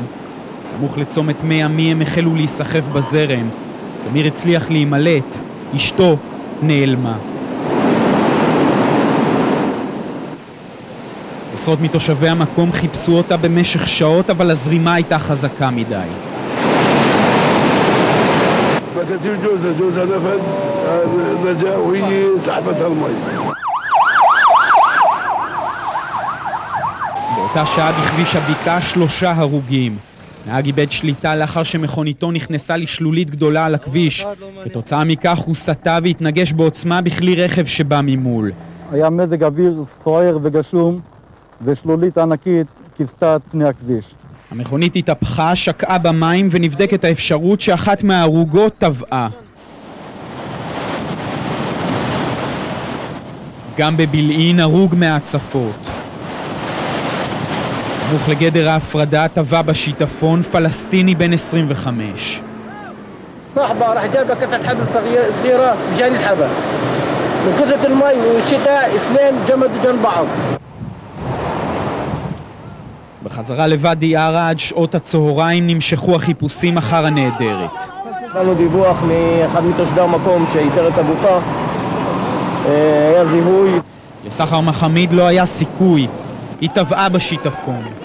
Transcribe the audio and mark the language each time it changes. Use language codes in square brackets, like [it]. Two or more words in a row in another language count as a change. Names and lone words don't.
[he] סמוך לצומת מי עמי הם החלו להיסחף בזרם. סמיר הצליח להימלט, אשתו נעלמה. עשרות מתושבי המקום חיפשו אותה במשך שעות, אבל הזרימה הייתה חזקה מדי. [ar] كثير جوزها نفد نجا وهي سحبتها المي. [he] באותה שעה בכביש הבקעה 3 הרוגים. נהג איבד שליטה לאחר שמכוניתו נכנסה לשלולית גדולה על הכביש. כתוצאה מכך הוא סטה והתנגש בעוצמה בכלי רכב שבא ממול. היה מזג אוויר סוער וגשום ושלולית ענקית כיסתה את פני הכביש. המכונית התהפכה, שקעה במים ונבדקת האפשרות שאחת מההרוגות טבעה. גם בבילעין הרוג מההצפות. סמוך לגדר ההפרדה טבע בשיטפון פלסטיני בן 25. [ar] صاحبه راح جاب لك قطعه حبل صغيره مشان يسحبها. من كثرة المي والشتاء اثنين جمدوا جنب بعض. [he] בחזרה לוואדי ערה עד שעות הצהריים נמשכו החיפושים אחר הנעדרת. קיבלנו דיווח מאחד מתושבי המקום שאיתר את הגופה. היה זיהוי. לסחר מחמיד לא היה סיכוי, היא טבעה בשיטפון.